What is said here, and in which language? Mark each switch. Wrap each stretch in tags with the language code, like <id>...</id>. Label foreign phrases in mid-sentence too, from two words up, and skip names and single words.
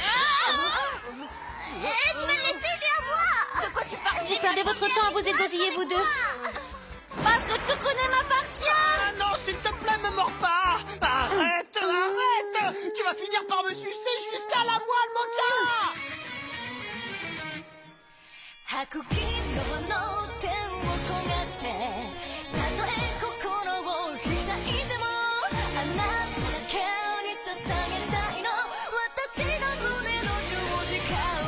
<fr>Tu vas le laisser, viens à moi. De quoi tu parles? Vous perdez votre temps à vous égosiller, vous deux. Parce que Tsukune m'appartient. Ah non, s'il te plaît, me mords pas. Arrête, arrête. Tu vas finir par me sucer jusqu'à la moelle, Moka.</fr> <ja>吐く金色の天を焦がしてたとえ心を開いてもあなただけに捧げたいの私の胸の十字架</ja>